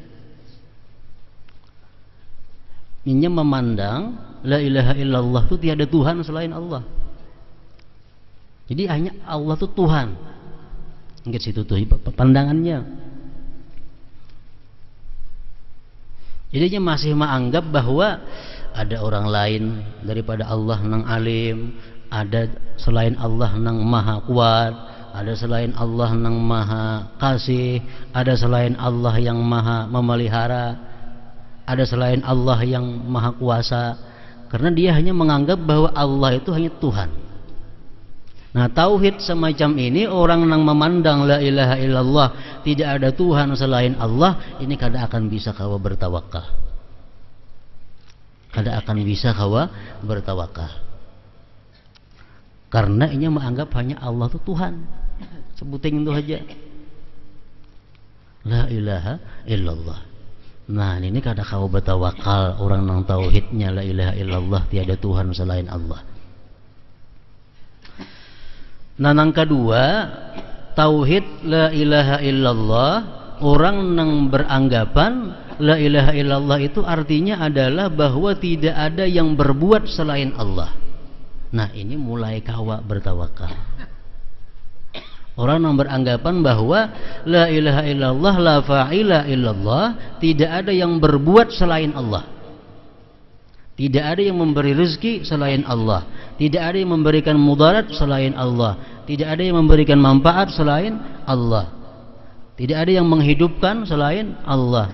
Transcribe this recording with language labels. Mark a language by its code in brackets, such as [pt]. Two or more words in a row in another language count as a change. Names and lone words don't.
[id] Ini memandang [ar] لا إله إلا الله [id] itu tiada Tuhan selain Allah. Jadi hanya Allah itu Tuhan. [bjn] Nyinggat situ tuh pandangannya. [id] Jadi dia masih menganggap bahwa ada orang lain daripada Allah nang alim, ada selain Allah nang maha kuat, ada selain Allah nang maha kasih, ada selain Allah yang maha memelihara, ada selain Allah yang maha kuasa. Karena dia hanya menganggap bahwa Allah itu hanya Tuhan. Nah, tauhid semacam ini, orang yang memandang [ar] لا إله إلا الله, [id] tidak ada Tuhan selain Allah, [bjn] ini kada akan bisa kawa bertawakal. Kada akan bisa kawa bertawakal. [id] Karena ini menganggap hanya Allah itu Tuhan. Sebutin itu aja. [ar] لا إله إلا الله. [id] Nah, ini kada kawa bertawakal orang yang tauhidnya [ar] لا إله إلا الله, [id] tiada Tuhan selain Allah. Nah, yang kedua, tauhid [ar] لا إله إلا الله, [id] orang yang beranggapan [ar] لا إله إلا الله [id] itu artinya adalah bahwa tidak ada yang berbuat selain Allah. Nah, ini mulai kawa bertawakal. Orang yang beranggapan bahwa [ar] لا إله إلا الله، لا فاعل إلا الله, [id] tidak ada yang berbuat selain Allah. Tidak ada yang memberi rezeki selain Allah. Tidak ada yang memberikan mudarat selain Allah. Tidak ada yang memberikan manfaat selain Allah. Tidak ada yang menghidupkan selain Allah.